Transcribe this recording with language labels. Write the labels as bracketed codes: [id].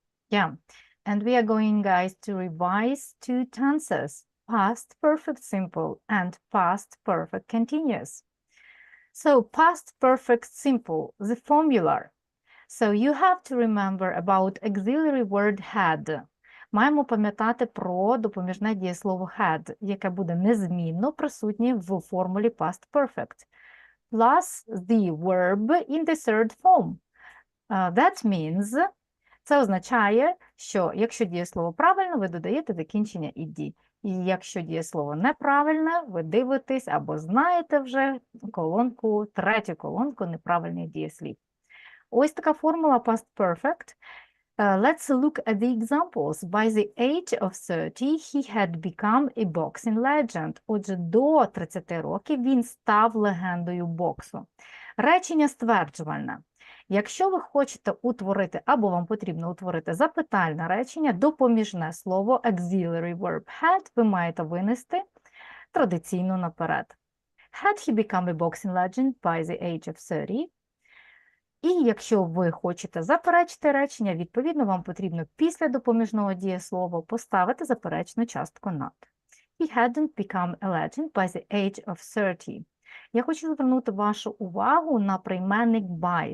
[en] Yeah, and we are going, guys, to revise two tenses, past perfect simple and past perfect continuous. So past perfect simple, the formula. So you have to remember about auxiliary word had. [uk] Маємо пам'ятати про допоміжне дієслово had, яке буде незмінно присутнє в формулі past perfect. [en] Plus the verb in the third form. That means, [uk] це означає, що якщо дієслово правильне, ви додаєте закінчення «ed». І якщо дієслово неправильне, ви дивитесь або знаєте вже колонку, третю колонку неправильних дієслів. Ось така формула past perfect. [en] Let's look at the examples. By the age of 30, he had become a boxing legend. [uk] Отже, до 30 років він став легендою боксу. Речення стверджувальне. Якщо ви хочете утворити, або вам потрібно утворити запитальне речення, допоміжне слово auxiliary verb had ви маєте винести традиційно наперед. [en] Had he become a boxing legend by the age of 30? [uk] І якщо ви хочете заперечити речення, відповідно, вам потрібно після допоміжного дієслова поставити заперечну частку not. [en] He hadn't become a legend by the age of 30. [uk] Я хочу звернути вашу увагу на прийменник by.